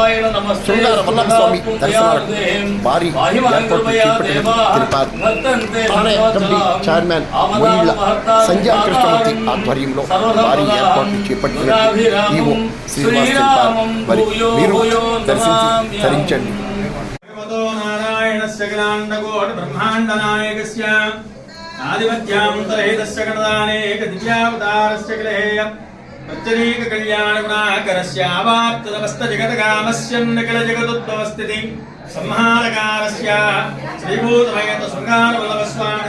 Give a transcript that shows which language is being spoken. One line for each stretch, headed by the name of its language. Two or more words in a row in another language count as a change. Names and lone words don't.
Telugu: శృంగార వల్లభ స్వామి దర్శనాలకు భారీ ఏర్పాట్లు చేపట్టినట్లు తెలిపారు. ఆలయ కమిటీ చైర్మన్ మొయిళ్ల సంధ్యా కృష్ణమూర్తి ఆధ్వర్యంలో భారీ ఏర్పాట్లు చేపట్టినట్లు ఈవో శ్రీనివాస్ తెలిపారు. మరి మీరు దర్శించి ధరించండి.
Sanskrit: आदिमध्यान्तरहेतस्य गणदानेक दिव्यावतारस्य ग्रहेय प्रत्यनेक कल्याणगुणाकरस्य आवाप्तनमस्तजगतकामस्य निखिलजगदुद्भवस्थितिं संहारकारस्य श्रीभूतमयत शृङ्गारवल्लभस्वामी